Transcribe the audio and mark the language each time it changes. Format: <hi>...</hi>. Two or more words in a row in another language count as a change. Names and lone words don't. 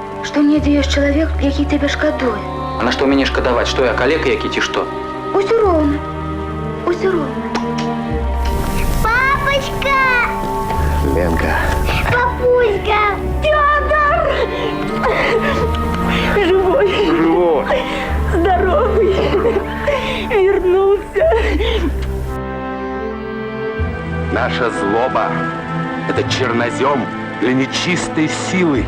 <be>што недзе ёсць чалавек, які тебе шкадуе. А на што мяне шкадаваць? Што я калека які ці што? Усё роўна. Усё роўна.</be> <ru>Папочка! Ленка. Папуська! Фёдор! Живой. Живой. Здоровый. Вернулся. Наша злоба – это чернозем для нечистой силы.</ru>